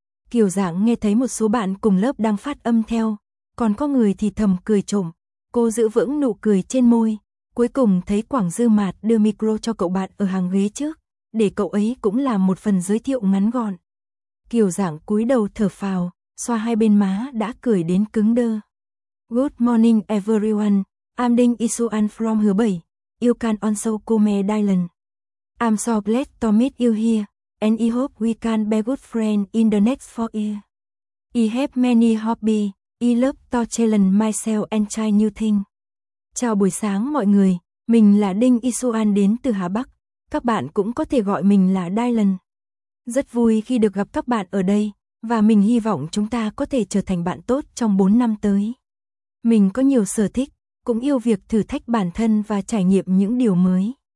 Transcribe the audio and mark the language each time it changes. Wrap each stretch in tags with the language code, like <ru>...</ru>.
<vi>Kiều Giảng nghe thấy một số bạn cùng lớp đang phát âm theo, còn có người thì thầm cười trộm. Cô giữ vững nụ cười trên môi, cuối cùng thấy Quảng Dư Mạt đưa micro cho cậu bạn ở hàng ghế trước, để cậu ấy cũng làm một phần giới thiệu ngắn gọn. Kiều Giảng cúi đầu thở phào, xoa hai bên má đã cười đến cứng đơ.</vi> <en>Good morning everyone, I'm Ding Isuan from Hebei, you can also call me Dylan. I'm so glad to meet you here, and I hope we can be good friends in the next 4 years. I have many hobbies, I love to challenge myself and try new things.</en> <vi>Chào buổi sáng mọi người, mình là Ding Isuan đến từ Hà Bắc, các bạn cũng có thể gọi mình là Dylan. Rất vui khi được gặp các bạn ở đây, và mình hy vọng chúng ta có thể trở thành bạn tốt trong 4 năm tới. Mình có nhiều sở thích, cũng yêu việc thử thách bản thân và trải nghiệm những điều mới.</vi>